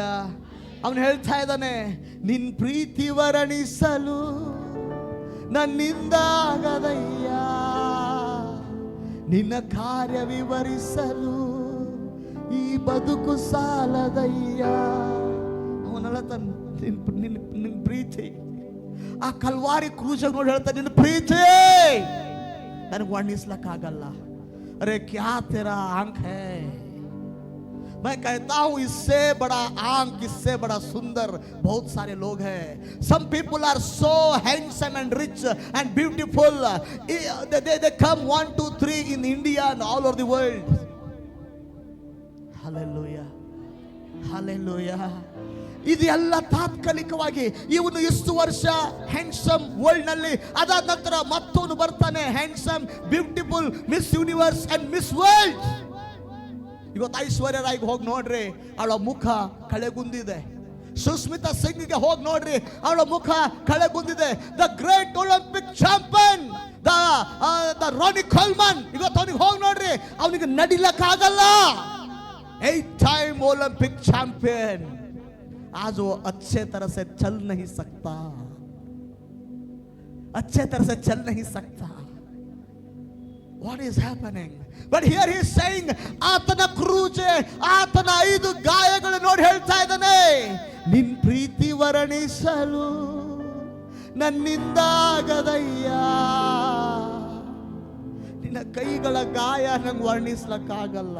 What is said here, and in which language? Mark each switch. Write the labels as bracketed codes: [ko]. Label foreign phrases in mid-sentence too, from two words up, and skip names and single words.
[kn] ಅವನು ಹೇಳ್ತಾ ಇದ್ದಾನೆ, ನಿನ್ ಪ್ರೀತಿ ವರ್ಣಿಸಲು ನನ್ನಿಂದಾಗದಯ್ಯ, ನಿನ್ನ ಕಾರ್ಯ ವಿವರಿಸಲು ಈ ಬದುಕು ಸಾಲದಯ್ಯ. ಅವನೆಲ್ಲ ನಿನ್ನ ಪ್ರೀತಿ ಆ ಕಲ್ವಾರಿ ಕ್ರೂಜಾಗ ನೋಡಿ ಹೇಳ್ತಾ, ನಿನ್ನ ಪ್ರೀತಿ ನನಗೆ ವರ್ಣಿಸ್ಲಕ್ಕಾಗಲ್ಲ. [hi] अरे क्या तेरा आंख है, मैं कहता हूं इससे बड़ा आंख, इससे बड़ा सुंदर बहुत सारे लोग हैं. [en] Some people are so handsome and rich and beautiful. They come 1, 2, 3 in India and all over the world. Hallelujah, hallelujah. [kn] ಇದೆಲ್ಲ ತಾತ್ಕಾಲಿಕವಾಗಿ. ಇವನು ಇಷ್ಟು ವರ್ಷ [en] handsome world [kn] ನಲ್ಲಿ, ಅದಾದ ನಂತರ ಮತ್ತೊಂದು ಬರ್ತಾನೆ [en] handsome, beautiful Miss Universe and Miss World. [kn] ಇವತ್ತು ಐಶ್ವರ್ಯ ರಾಯ್ಗೆ ಹೋಗಿ ನೋಡ್ರಿ, ಅವಳ ಮುಖ ಕಳೆಗುಂದಿದೆ. ಸುಸ್ಮಿತಾ ಸಿಂಗ್ಗೆ ಹೋಗಿ ನೋಡ್ರಿ, ಅವಳ ಮುಖ ಕಳೆಗುಂದಿದೆ. [en] The great Olympic champion [kn] ರಾನಿ ಕೋಲ್ಮನ್, ಇವತ್ತು ಅವನಿಗೆ ಹೋಗಿ ನೋಡ್ರಿ, ಅವನಿಗೆ ನಡಿಲಕ್ಕಾಗಲ್ಲ. [en] 8 time Olympic champion, [hi] आज वो अच्छे तरह से चल नहीं सकता, अच्छे तरह से चल नहीं सकता. [en] What is happening? But here he is saying, [kn] ಆತನ ಕ್ರೂಜೆ, ಆತನ 5 ಗಾಯಗಳು ನೋಡಿ ಹೇಳ್ತಾ ಇದ್ದಾನೆ, ನಿನ್ ಪ್ರೀತಿ ವರ್ಣಿಸಲು ನನ್ನಿಂದಾಗದಯ್ಯ. ನಿನ್ನ ಕೈಗಳ ಗಾಯ ನಂಗೆ ವರ್ಣಿಸ್ಲಕ್ಕಾಗಲ್ಲ.